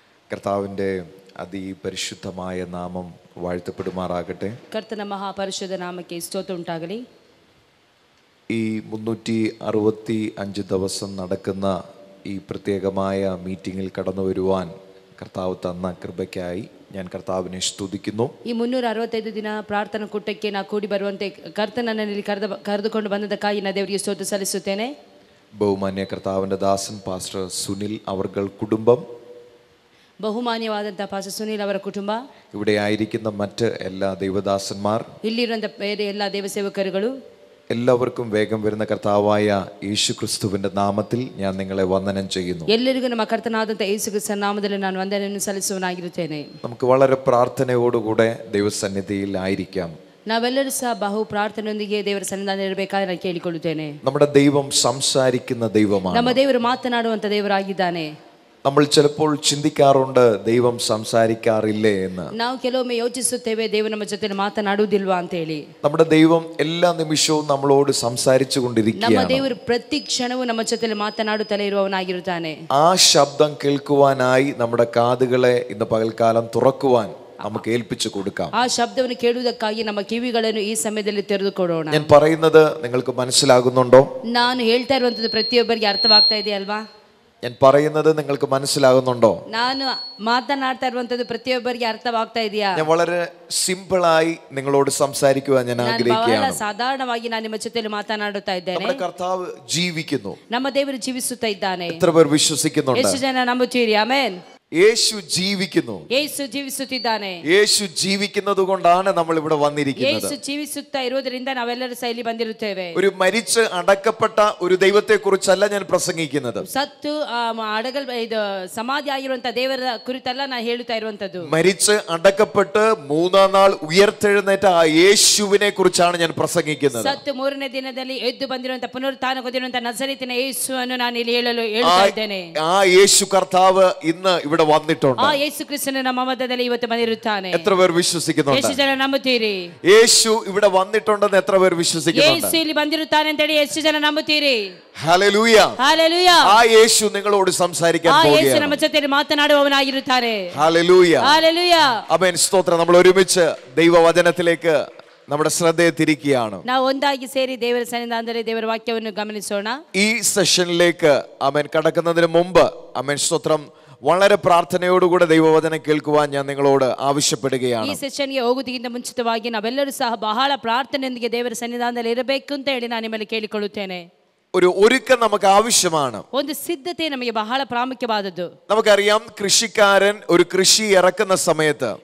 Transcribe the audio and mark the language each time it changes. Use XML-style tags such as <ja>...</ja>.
<ml>കർത്താവിൻ്റെ അതിപരിശുദ്ധമായ നാമം വാഴ്ത്തപ്പെടുമാറാകട്ടെ.</ml> <kn>ಕರ್ತನ ಮಹಾಪರಿಶುದ್ಧ ನಾಮಕ್ಕೆ ಸ್ತೋತ್ರ ಉಂಟಾಗಲಿ.</kn> <ml>ഈ 365 ദിവസം നടക്കുന്ന ഈ പ്രത്യേകമായ മീറ്റിങ്ങിൽ കടന്നു വരുവാൻ കർത്താവ് തന്ന കൃപയ്ക്കായി ഞാൻ കർത്താവിനെ സ്തുതിക്കുന്നു.</ml> <kn>ಈ 365 ದಿನ ಪ್ರಾರ್ಥನಾ ಕೂಟಕ್ಕೆ ನಾ ಕೂಡಿ ಬರುವಂತೆ ಕರ್ತನನ್ನಲ್ಲಿ ಕರೆದುಕೊಂಡು ಬಂದದಕ್ಕಾಗಿ ನಾ ದೇವರಿಗೆ ಸ್ತೋತ್ರ ಸಲ್ಲಿಸುತ್ತೇನೆ.</kn> <ml>ബഹുമാന്യ കർത്താവിൻ്റെ ദാസൻ പാസ്റ്റർ സുനിൽ അവർകൾ കുടുംബം,</ml> <kn>ಬಹುಮಾನ್ಯವಾದಂತಹ ಪಾಸ್ಟರ್ ಸುನೀಲ್ ಅವರ ಕುಟುಂಬ,</kn> <ml>ഇവിടെ ആയിരിക്കുന്ന മറ്റ് എല്ലാ ദൈവദാസന്മാർ,</ml> <kn>ಇಲ್ಲಿರುವಂತಹ ಬೇರೆ ಎಲ್ಲ ದೇವಸೇವಕರುಗಳು</kn> <ml>എല്ലാവർക്കും വേഗം വരുന്ന കർത്താവായ യേശു ക്രിസ്തുവിന്റെ നാമത്തിൽ ഞാൻ നിങ്ങളെ വന്ദനം ചെയ്യുന്നു.</ml> <kn>ಎಲ್ಲರಿಗೂ ನಮ್ಮ ಕರ್ತನಾದಂತಹ ಯೇಸು ಕ್ರಿಸ್ತನ ನಾಮದಲ್ಲಿ ನಾನು ವಂದನೆಯನ್ನು ಸಲ್ಲಿಸುವನಾಗಿರುತ್ತೇನೆ.</kn> <ml>നമുക്ക് വളരെ പ്രാർത്ഥനയോടുകൂടെ ദൈവസന്നിധിയിൽ ആയിരിക്കാം.</ml> <kn>ನಾವೆಲ್ಲರೂ ಸಹ ಬಹು ಪ್ರಾರ್ಥನೆಯೊಂದಿಗೆ ದೇವರ ಸನ್ನಿಧಾನದಲ್ಲಿ ಇರಬೇಕಾಗಿ ನಾನು ಕೇಳಿಕೊಳ್ಳುತ್ತೇನೆ.</kn> <ml>നമ്മുടെ ദൈവം സംസാരിക്കുന്ന ദൈവമാണ്.</ml> <kn>ನಮ್ಮ ದೇವರು ಮಾತನಾಡುವಂತ ದೇವರಾಗಿದ್ದಾನೆ.</kn> <ml>നമ്മൾ ചിലപ്പോൾ ചിന്തിക്കാറുണ്ട് ദൈവം സംസാരിക്കാറില്ലേ എന്ന്.</ml> <kn>ನಾವು ಕೆಲವೊಮ್ಮೆ ಯೋಚಿಸುತ್ತೇವೆ ದೇವರು ನಮ್ಮ ಜೊತೆ ಮಾತನಾಡುವುದಿಲ್ವಾ ಅಂತ ಹೇಳಿ.</kn> <ml>നമ്മുടെ ദൈവം എല്ലാ നിമിഷവും നമ്മളോട് സംസാരിച്ചു</ml> <kn>ನಮ್ಮ</kn> <ml>കൊണ്ടിരിക്കുകയാണ്.</ml> <kn>ದೇವರು ಪ್ರತಿ ಕ್ಷಣವೂ ನಮ್ಮ ಜೊತೆ ಮಾತನಾಡುತ್ತಲೇ ಇರುವವನಾಗಿರುತ್ತಾನೆ.</kn> <ml>ആ ശബ്ദം കേൾക്കുവാനായി നമ്മുടെ കാതുകളെ ഇന്ന് പകൽക്കാലം തുറക്കുവാൻ നമുക്ക് ഏൽപ്പിച്ചു കൊടുക്കാം.</ml> <kn>ಆ ಶಬ್ದವನ್ನು ಕೇಳುವುದಕ್ಕಾಗಿ ನಮ್ಮ ಕಿವಿಗಳನ್ನು ಈ ಸಮಯದಲ್ಲಿ ತೆರೆದುಕೊಡೋಣ.</kn> <ml>ഞാൻ പറയുന്നത് നിങ്ങൾക്ക് മനസ്സിലാകുന്നുണ്ടോ?</ml> <kn>ನಾನು ಹೇಳ್ತಾ ಇರುವಂತದ್ದು ಪ್ರತಿಯೊಬ್ಬರಿಗೆ ಅರ್ಥವಾಗ್ತಾ ಇದೆ ಅಲ್ವಾ?</kn> <ml>ഞാൻ പറയുന്നത് നിങ്ങൾക്ക് മനസ്സിലാകുന്നുണ്ടോ?</ml> <kn>ನಾನು ಮಾತನಾಡ್ತಾ ಇರುವಂತದ್ದು ಪ್ರತಿಯೊಬ್ಬರಿಗೆ ಅರ್ಥವಾಗ್ತಾ ಇದೆಯಾ?</kn> <ml>ഞാൻ വളരെ സിമ്പിളായി നിങ്ങളോട് സംസാരിക്കുവാൻ ഞാൻ</ml> <kn>ಬಹಳ</kn> <ml>ആഗ്രഹിക്കുകയാണ്.</ml> <kn>ಸಾಧಾರಣವಾಗಿ ನಾನು ನಿಮ್ಮ ಜೊತೆಯಲ್ಲಿ ಮಾತನಾಡುತ್ತಾ ಇದ್ದೇನೆ.</kn> <ml>നമ്മുടെ കർത്താവ് ജീവിക്കുന്നു.</ml> <kn>ನಮ್ಮ ದೇವರು ಜೀವಿಸುತ್ತಾ ಇದ್ದಾನೆ.</kn> <ml>എത്ര പേർ വിശ്വസിക്കുന്നുണ്ട്?</ml> <kn>ಎಷ್ಟು ಜನ ನಂಬುತ್ತೀರಿ? ಆಮೆನ್.</kn> <ml>യേശു ജീവിക്കുന്നു.</ml> <kn>ಯೇಸು ಜೀವಿಸುತ್ತಿದ್ದಾನೆ.</kn> <ml>യേശು ജീവിക്കുന്നത് കൊണ്ടാണ് നമ്മൾ ഇവിടെ വന്നിരിക്കുന്നത്.</ml> <kn>ಯೇಸು ಜೀವಿಸುತ್ತಾ ಇರುವುದರಿಂದ ನಾವೆಲ್ಲರೂ ಸಹ ಇಲ್ಲಿ ಬಂದಿರುತ್ತೇವೆ.</kn> <ml>ഒരു മരിച്ച് അടക്കപ്പെട്ട ഒരു ദൈവത്തെ കുറിച്ചല്ല ഞാൻ പ്രസംഗിക്കുന്നത്.</ml> <kn>ಸತ್ತು ಅಡಗಲ್ ಇದು ಸಮಾಧಿ ಆಗಿರುವಂತ ದೇವರ ಕುರಿತಲ್ಲ ನಾನು ಹೇಳುತ್ತಾ ಇರುವಂತದ್ದು.</kn> <ml>മരിച്ച് അടക്കപ്പെട്ട് മൂന്നാം നാൾ ഉയർത്തെഴുന്നേറ്റ ആ യേശുവിനെ കുറിച്ചാണ് ഞാൻ പ്രസംഗിക്കുന്നത്.</ml> <kn>ಸತ್ತು ಮೂರನೇ ದಿನದಲ್ಲಿ ಎದ್ದು ಬಂದಿರುವಂತ ಪುನರುತ್ಥಾನ ಹೊಂದಿರುವಂತ ನಜರೇತಿನ ಯೇಸುವನ್ನು ನಾನು ಇಲ್ಲಿ ಹೇಳುತ್ತಾ ಇದ್ದೇನೆ.</kn> <ml>ആ യേശു കർത്താവ് ഇന്ന് ഇവിടെ വന്നിട്ടുണ്ട്.</ml> <kn>ಆ ಯೇಸು ಕ್ರಿಸ್ತನು ನಮ್ಮ ಮಧ್ಯದಲ್ಲಿ ಇವತ್ತು ಬಂದಿರುತ್ತಾನೆ.</kn> <ml>എത്ര പേർ വിശ്വസിക്കുന്നുണ്ട്?</ml> <kn>ಎಷ್ಟು ಜನ ನಂಬುತ್ತೀರಿ?</kn> <ml>യേശു ഇവിടെ വന്നിട്ടുണ്ടെന്ന് എത്ര പേർ വിശ്വസിക്കുന്നുണ്ട്?</ml> <kn>ಯೇಸು ಇಲ್ಲಿ ಬಂದಿರುತ್ತಾನೆ ಅಂತ ಹೇಳಿ ಎಷ್ಟು ಜನ ನಂಬುತ್ತೀರಿ?</kn> <ml>ഹല്ലേലൂയ.</ml> <kn>ಹಲ್ಲೆಲೂಯ.</kn> <ml>ആ യേശു നിങ്ങളോട് സംസാരിക്കാൻ</ml> <kn>ಆ ಯೇಸು</kn> <ml>പോകുകയാണ്.</ml> <kn>ನಮ್ಮ ಜೊತೆ ಮಾತನಾಡುವವನಾಗಿರುತ್ತಾನೆ.</kn> <ml>ഹല്ലേലൂയ.</ml> <kn>ಹಲ್ಲೆಲೂಯ.</kn> <ml>ആമേൻ. സ്തോത്രം. നമ്മൾ ഒരുമിച്ച് ദൈവവചനത്തിലേക്ക് നമ്മുടെ ശ്രദ്ധയെ തിരിക്കുകയാണ്.</ml> <kn>ನಾವು ಒಂದಾಗಿ ಸೇರಿ ದೇವರ ಸನ್ನಿಧಾನದಲ್ಲಿ ದೇವರ ವಾಕ್ಯವನ್ನು ಗಮನಿಸೋಣ.</kn> <ml>ഈ സെഷനിലേക്ക് ആമേൻ കടക്കുന്നതിന് മുമ്പ് ആമേൻ സ്തോത്രം വളരെ പ്രാർത്ഥനയോടുകൂടെ ദൈവവചനം കേൾക്കുവാൻ ഞാൻ നിങ്ങളോട് ആവശ്യപ്പെടുകയാണ്.</ml> <kn>ಈ ಸೆಷನ್ಗೆ ಹೋಗುವುದಕ್ಕಿಂತ ಮುಂಚಿತವಾಗಿ ನಾವೆಲ್ಲರೂ ಸಹ ಬಹಳ ಪ್ರಾರ್ಥನೆಯೊಂದಿಗೆ ದೇವರ ಸನ್ನಿಧಾನದಲ್ಲಿ ಇರಬೇಕು ಅಂತ ಹೇಳಿ ನಾನು ನಿಮ್ಮಲ್ಲಿ ಕೇಳಿಕೊಳ್ಳುತ್ತೇನೆ.</kn> <ml>ഒരു ഒരുക്കം നമുക്ക് ആവശ്യമാണ്.</ml> <kn>ಒಂದು ಸಿದ್ಧತೆ ನಮಗೆ ಬಹಳ ಪ್ರಾಮುಖ್ಯವಾದದ್ದು.</kn> <ml>നമുക്കറിയാം, കൃഷിക്കാരൻ ഒരു കൃഷി ഇറക്കുന്ന സമയത്ത്</ml>